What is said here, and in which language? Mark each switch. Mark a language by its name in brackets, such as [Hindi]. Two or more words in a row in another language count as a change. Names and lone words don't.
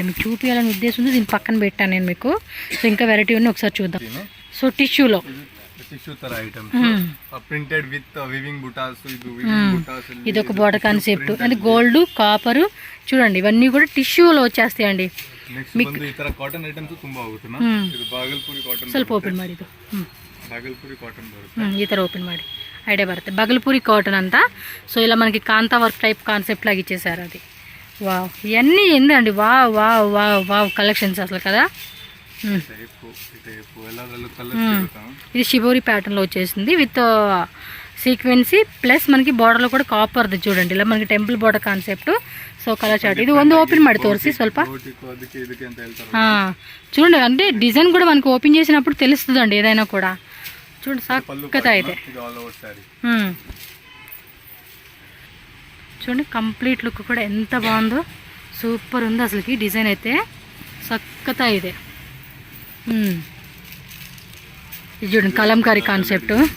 [Telugu] మీకు చూపించాలని ఉద్దేశం ఉంది, దీని పక్కన పెట్టాను నేను మీకు. సో ఇంకా వెరైటీ ఉన్నాయి, ఒకసారి చూద్దాం. సో టిష్యూలో టిష్యూ ತರ ఐటమ్స్ [English] printed with weaving butas. [Telugu] ఇది [English] weaving butas, [Telugu] ఇది ఒక [English] border concept. [Telugu] అది గోల్డ్, కాపర్ చూడండి, ఇవన్నీ కూడా టిష్యూలో వచ్చేస్తాయండి. [Kannada] ನೆಕ್ಸ್ಟ್ ಬಂದು ಈ ತರ [English] cotton items [Kannada] ತುಂಬಾ ಹೋಗುತ್ತೆ. ಇದು [English] Bhagalpuri cotton, [Kannada] ಸ್ವಲ್ಪ ಓಪನ್ ಮಾಡಿ. ಇದು [English] Bhagalpuri cotton [Kannada] ಬರುತ್ತೆ. ಈ ಥರ ಓಪನ್ ಮಾಡಿ ఐడియా బರುತ್ತೆ. [Telugu] బగల్పూరి కాటన్ అంతా. సో ఇలా మనకి [English] kantha work type concept [Telugu] లాగా ఇచ్చేసారు. అది వావ్, ఇవన్నీ ఏందండి, [English] wow wow wow wow collections [Telugu] అసలు కదా. ఇది [English] shibori pattern [Telugu] వచ్చేసింది [English] with sequency plus [Telugu] మనకి బార్డర్లో కూడా కాపర్ది చూడండి. ఇలా మనకి [English] temple border concept. [Telugu] సో [English] color chart [Telugu] ఇది [Kannada] ಒಂದು ఓపెన్ ಮಾಡಿ ತೋರಿಸಿ ಸ್ವಲ್ಪ. [Telugu] చూడండి, అంటే డిజైన్ కూడా మనకి ఓపెన్ చేసినప్పుడు తెలుస్తుంది అండి ఏదైనా కూడా. చూడండి సక్కత అయితే చూడండి, [English] complete look [Telugu] కూడా ఎంత బాగుందో, సూపర్ ఉంది అసలుకి. డిజైన్ అయితే సక్కత ಇದೆ. ఇది చూడండి [English] kalamkari concept.